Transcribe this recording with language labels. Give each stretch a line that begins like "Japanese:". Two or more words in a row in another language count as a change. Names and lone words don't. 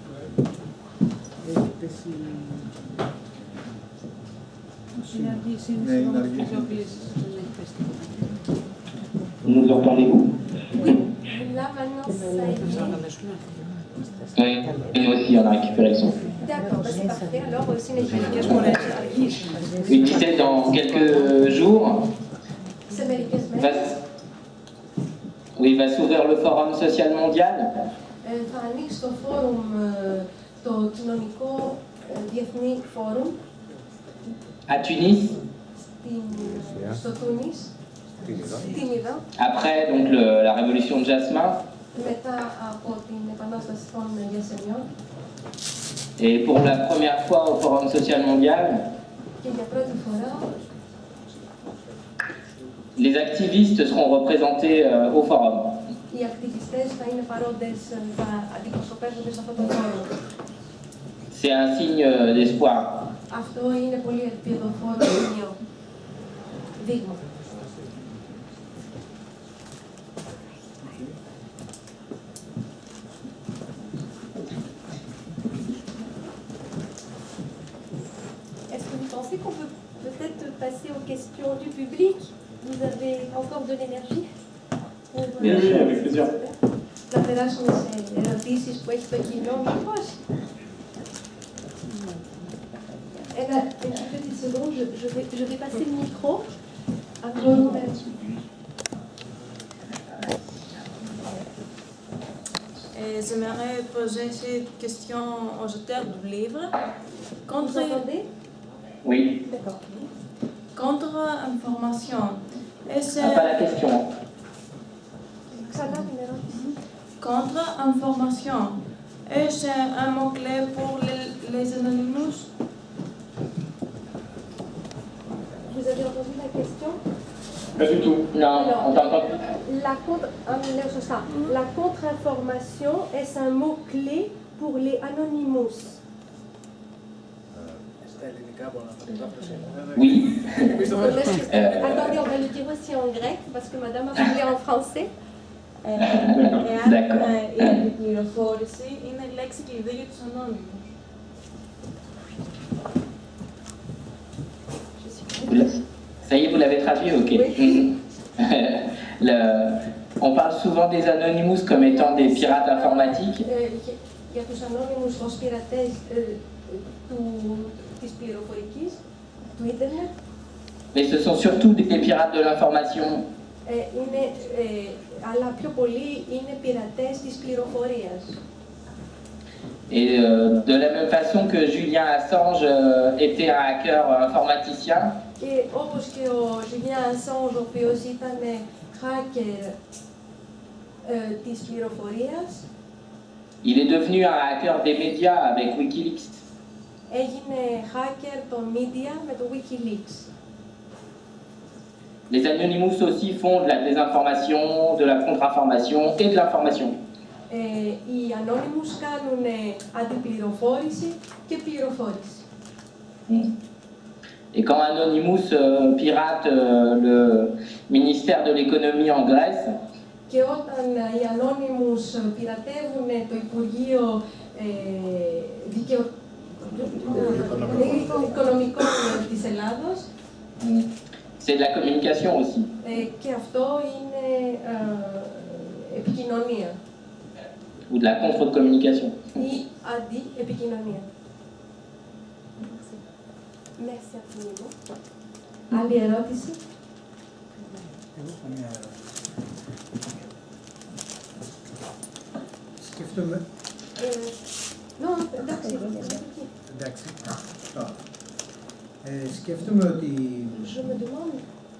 French: Nous entendez-vous? Oui, là maintenant ça est bien. Oui, et nous aussi on a récupéré le son. D'accord, bah c'est parfait.
Greek: Alors, συνεχίζουμε.
French: Il disait dans quelques jours,
Greek: Σε μερικές μέρες
French: va s'ouvrir le Forum social mondial.
Greek: θα ανοίξει το φόρουμ, το κοινωνικό διεθνή φόρουμ
French: À Tunis,
Greek: στο Τούνις, στην Ιδα,
French: après donc la révolution de Jasmin,
Greek: μετά από την επανάσταση των Γιασεμιών
French: et pour la première fois au Forum social mondial,
Greek: και για πρώτη φορά
French: les activistes seront représentés au Forum.
Greek: οι ακτιβιστές θα είναι παρόντες, θα αντιπροσωπεύονται σε αυτό το φόρουμ.
French: C'est un signe d'espoir.
Greek: Αυτό είναι πολύ ελπιδοφόρο σημείο. Δείγμα.
French: Est-ce que vous pensez qu'on peut peut-être passer aux questions du public? Vous avez encore de l'énergie? Oui, oui, avec plaisir.
Greek: Να περάσουμε σε ερωτήσεις που έχει το κοινό, μήπως?
French: Une petite seconde, je vais passer le micro à Claude. J'aimerais poser cette question aux auteurs du livre. Vous entendez? Oui. D'accord. Contre-information. Est-ce Pas la question.
Greek: Ξανά την ερώτηση.
French: contre-information? Est-ce un mot-clé pour les anonymous? Vous avez entendu la question? Pas du tout. Non, on t'entend plus. La contre-information, est-ce un mot-clé pour les Anonymous? Oui. Attendez, on va le dire aussi en grec, parce que madame a parlé en français. D'accord.
Greek: Η πληροφόρηση είναι λέξη κλειδί για τους ανώνυμους.
French: Ça y est, vous l'avez traduit? Ok. Oui. On parle souvent des Anonymous comme étant des pirates informatiques.
Greek: Για τους Anonymous ως πειρατές της πληροφορικής, του ίντερνετ.
French: Mais ce sont surtout des pirates de l'information.
Greek: Αλλά πιο πολλοί είναι πειρατές της πληροφορίας.
French: Et de la même façon que Julian Assange était un hacker informaticien,
Greek: Και όπως και ο Julian Assange, ο οποίος ήταν hacker της πληροφορίας,
French: il est devenu un hacker des médias avec Wikileaks.
Greek: έγινε hacker των media με το Wikileaks.
French: Les Anonymous aussi font de la désinformation, de la contre-information et de l'information.
Greek: Οι Anonymous κάνουν αντιπληροφόρηση και πληροφόρηση.
French: Et quand Anonymous pirate le ministère de l'économie en Grèce,
Greek: Και όταν οι Anonymous πειρατεύουν το Υπουργείο Οικονομικών της Ελλάδος,
French: c'est de la communication aussi.
Greek: και αυτό είναι επικοινωνία Ou de la contre-communication. ή αντιεπικοινωνία.
French: Merci infiniment.
Greek: Άλλη ερώτηση? Εγώ έχω μια ερώτηση. Σκέφτομαι... Εντάξει. Εντάξει. Σκέφτομαι ότι
French: Je me demande